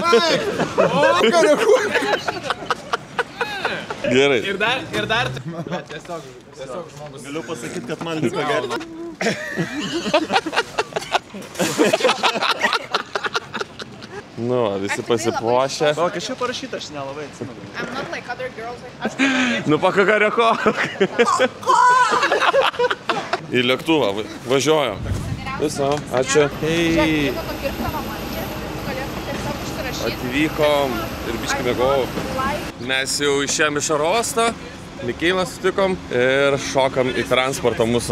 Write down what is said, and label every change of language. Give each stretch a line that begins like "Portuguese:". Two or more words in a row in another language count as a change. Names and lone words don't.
Lithuanian: Gerai. Ir dar... Tiesiog žmogus. Galiu pasakyti, kad man liko gerti. Nu, visi pasipuošę. O, kažkaip parašyta, aš nelabai atsimenu.
English: I'm not like other girls.
Lithuanian: Nu, pakakareko. Į lėktuvą važiuoju. Viso, ačiū. Hei. Atvykom ir biškį mėgau. Mes jau išėjom iš oro uosto, Mikeilą sutikom ir šokam į transportą mūsų.